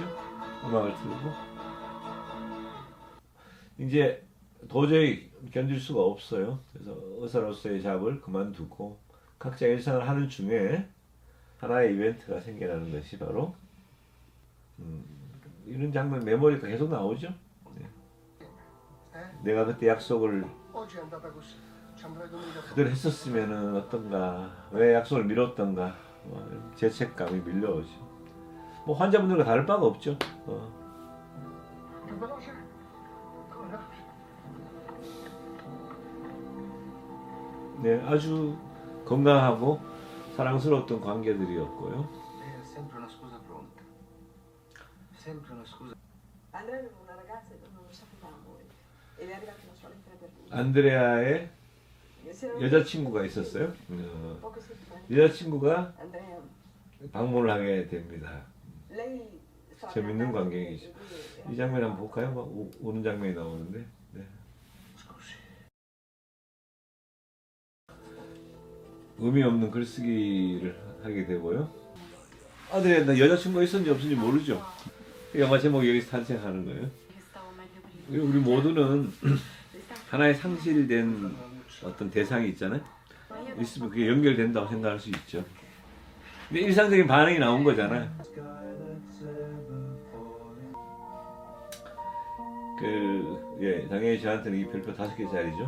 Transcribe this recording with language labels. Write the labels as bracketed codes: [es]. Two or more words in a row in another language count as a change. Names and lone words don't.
[ko] 음악을 틀고 이제 도저히 견딜 수가 없어요. 그래서 의사로서의 잡을 그만두고 각자 일상을 하는 중에 하나의 이벤트가 생겨나는 것이 바로 이런 장면 메모리가 계속 나오죠. 네. 내가 그때 약속을 [it] Oggi è andata così. Ci andrai domenica. [ko] 그대로 했었으면 어떤가, 왜 약속을 미뤘던가, 죄책감이 밀려오죠. 뭐 환자분들과 다를 바가 없죠. [it] Più veloce? Ancora? [ko] 네, 아주 건강하고 사랑스러웠던 관계들이었고요. [it] Lei ha sempre una scusa pronta. Sempre una scusa. Andrea aveva una ragazza che non lo sapeva amore ed è arrivata una sola lettera per lui. [ko] 안드레아의 [it] Si era [ko] 여자친구가 있었어요. [it] poche settimane. [ko] 여자친구가 Andrea, 방문을 하게 됩니다. [it] lei stava [ko] 재밌는 [it] cantando [ko] 관계이죠. [it] e lui era- [ko] 이 장면 한번 볼까요? 막 우는 장면이 나오는데. 네. [it] Scusi. [ko] 의미 없는 글쓰기를 하게 되고요. 아들이 나 여자친구가 있었는지 없었는지 모르죠. 영화 제목이 여기서 탄생하는 거예요. [it] Che stavo meglio prima. [ko] 우리 모두는 하나의 상실된 어떤 대상이 있잖아요. 있으면 그게 연결된다고 생각할 수 있죠. 근데 일상적인 반응이 나온 거잖아요. 당연히 저한테는 이 별표 5개짜리죠.